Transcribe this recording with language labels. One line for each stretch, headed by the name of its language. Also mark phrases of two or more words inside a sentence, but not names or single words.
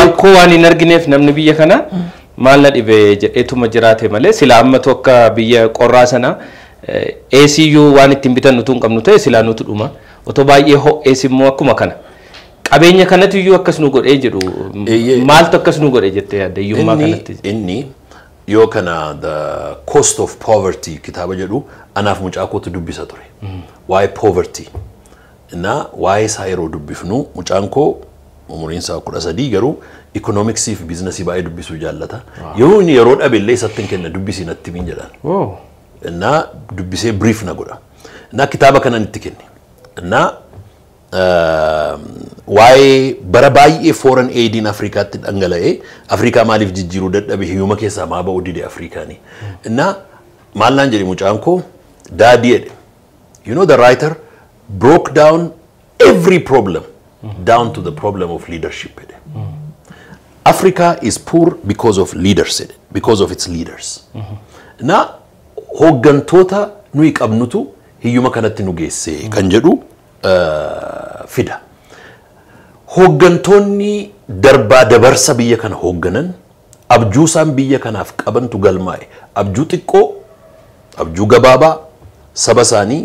Oromo: rakkoo waan hin argineef namni biyya kana maal na dhibe jedheetuma jiraate malee sila amma tokko biyya qorraa sana ACU waan ittiin bitan nutu hin qabnu ta'e silaa nutu dhuma otoo baay'ee ho'ees immoo akkuma kana qabeenya kanatu iyyuu akkas nu godhee jedhu maaltu akkas nu godhee jettee yaadda iyyummaa kanatti inni yoo kana
English: the cost of poverty
Oromo: kitaaba jedhu anaaf mucaa kootu dubbisa ture waa'ee poverty na waa'ee isaa yeroo dubbifnu mucaan koo umuriin isaa 13 garuu economics fi business baay'ee dubbisuu jaallata yoo inni yeroo dhabeellee isatti kenna dubbisi natti min jedhan na dubbisee brief na godha na kitaaba kanan itti kenne na waa'ee bara baay'ee foreign aid in Afrikaatti dhangala'ee Afrikaa maaliif jijjiiruu dadhabe hiyyuma keessaa maa ba'uu dide Afrikaani na maallaan jedhe mucaan koo daadii jedhe
English: you know the writer broke down every problem down to the problem of leadership Africa is poor because of leaders because of its leaders
Oromo: na hooggantoota nuyi qabnutu hiyyuma kanatti nu geesse kan jedhu fida hooggantoonni darbaa dabarsa biyya kana hoogganan abjuusaan biyya kanaaf qabantu galmaa'e abjuu xiqqoo abjuu gabaabaa saba isaanii